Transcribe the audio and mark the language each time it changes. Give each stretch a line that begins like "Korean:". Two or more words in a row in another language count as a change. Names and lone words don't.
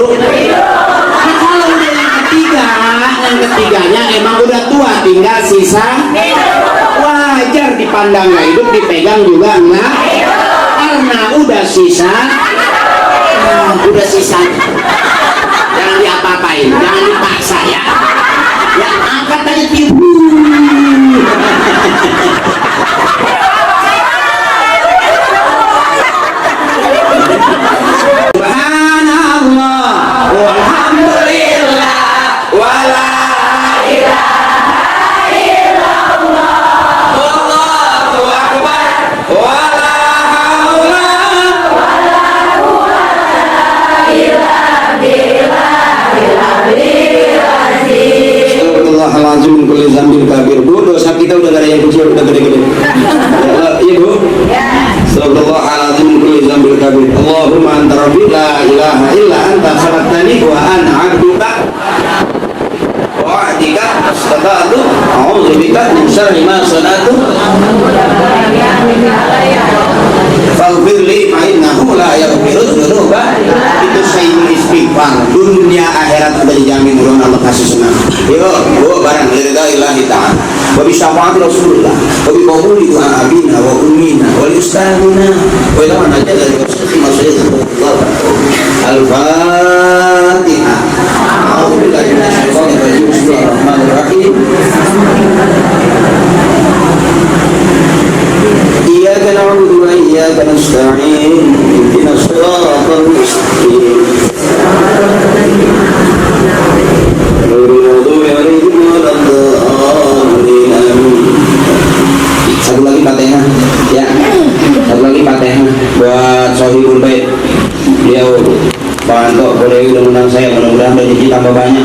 Indonesian: Nah, kalau udah yang ketiganya emang udah tua, tinggal sisa, wajar dipandang nggak hidup, dipegang juga enggak, karena udah sisa. Jangan diapa-apain, jangan dipaksa ya. Ya angkat aja tiup.
Arabic: سبحان الله والحمد لله ولا إله إلا الله الله أكبر ولا حول أستغفر الله العظيم كل ذنب كبير.
Indonesian: Bu, dosa kita udah gak ada yang kecil, udah gede-gede. Iya bu?
Arabic: أستغفر الله العظيم كل ذنب كبير. اللهم أنت ربي لا إله إلا أنت خلقتني وأنا عبدك وعبدك استطعت أعوذ بك من شر ما صنعت فاغفر لي فإنه لا يغفر ذنوبا.
Indonesian: Itu
Arabic: سيد الاستغفار.
Indonesian: Dunia akhirat sudah dijamin, mudah Allah kasih senang. Yuk barang
Arabic: لله تعالى وبشفاعة رسول الله وبقبول دعاء أبينا وأمنا ولأستاذنا وإلى من أجل لوصف مشايخ الفاتحة. أعوذ بالله من الشيطان الرجيم. بسم الله الرحمن الرحيم. إياك نعبد وإياك نستعين. اهدنا الصراط المستقيم.
Indonesian: Satu lagi Fatihah ya, satu lagi Fatihah buat
Arabic: صاحب البيت.
Indonesian: Beliau Pak Anto boleh undang saya, mudah-mudahan rezeki tambah banyak.